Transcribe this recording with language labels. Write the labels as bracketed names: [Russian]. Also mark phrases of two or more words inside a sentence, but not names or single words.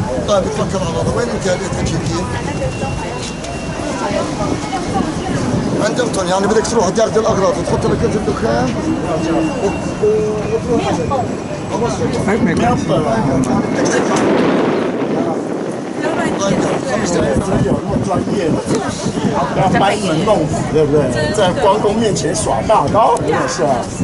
[Arabic] طيب تفكر على هذا وين انت تجيبين؟ عندكم يعني بدك تروح تاخذ الاغراض وتحط لك انت الدخان [Chinese] 有那么专业的，要班门弄斧，对不对？在关公面前耍大刀，真的是啊。